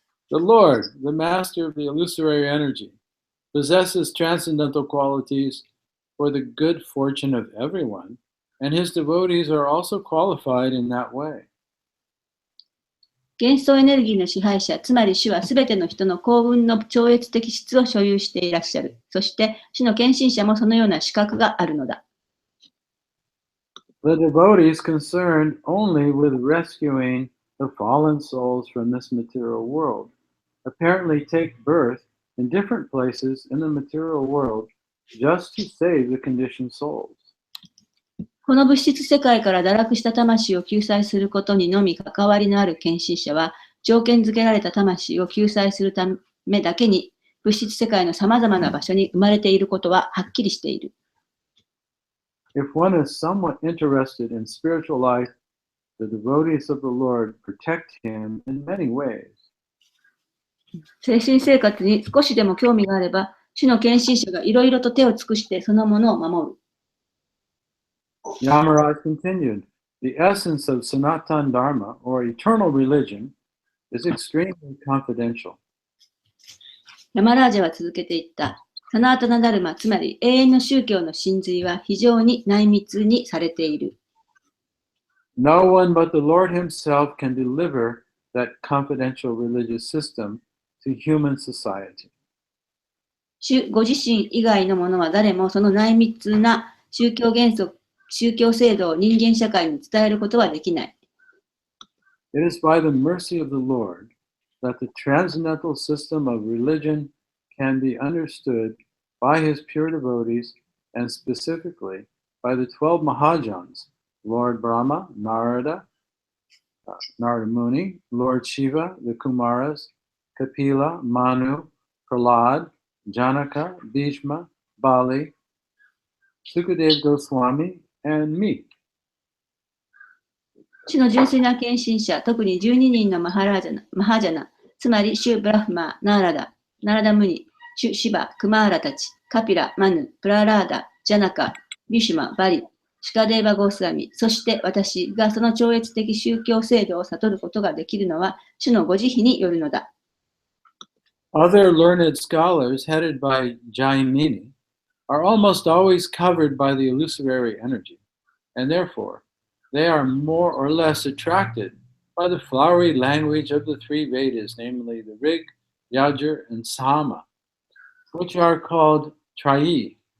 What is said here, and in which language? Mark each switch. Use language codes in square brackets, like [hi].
[en] The Lord, the master of the illusory energy, possesses transcendental qualities for the good fortune of everyone, and his devotees are also qualified in that way. [ja] 幻想エネルギーの支配者、つまり主はすべての人の幸運の超越的質を所有していらっしゃる。そして、主の献身者もそのような資格があるのだ。 [en] The devotees concerned only with rescuing the fallen souls from this material world apparently take birth in different places in the material world just to save the conditioned souls. [ja] この物質世界から堕落した魂を救済することにのみ関わりのある献身者は、条件付けられた魂を救済するためだけに、物質世界の様々な場所に生まれていることははっきりしている。 [en] If one is somewhat interested in spiritual life, the devotees of the Lord protect him in many ways. [ja] 精神生活に少しでも興味があれば、主の献身者がいろいろと手を尽くしてそのものを守る。 [en] Yamaraj continued, the essence of Sanatan Dharma, or eternal religion, is extremely confidential. [ja] ヤマラージャは続けていった。サナータナダルマ、つまり永遠の宗教の真髄は非常に内密にされている。 [en] No one but the Lord himself can deliver that confidential religious system to human society. [ja] 主ご自身以外のものは誰もその内密な宗教制度を人間社会に伝えることはできない。 [en] It is by the mercy of the Lord that the transcendental system of religion can be understood by his pure devotees and specifically by the 12 Mahajans, Lord Brahma, Narada Muni, Lord Shiva, the Kumaras, Kapila, Manu, Prahlad, Janaka, Bhishma, Bali, Sukadeva Goswami, and me. [ja] 主の純粋な献身者、特に12人のマハジャナ、つまりシュ・ブラフマ、ナーラダムニ、シュ・シバ、クマーラたち、カピラ、マヌ、プララーダ、ジャナカ、ビシュマ、バリ、シュカデーバ・ゴースワミ、そして私がその超越的宗教制度を悟ることができるのは、主のご慈悲によるのだ。 [en] Other learned scholars headed by Jaimini are almost always covered by the illusory energy, and therefore they are more or less attracted by the flowery language of the 3 Vedas, namely the Rig, Yajur, and Sama, which are called Trayi.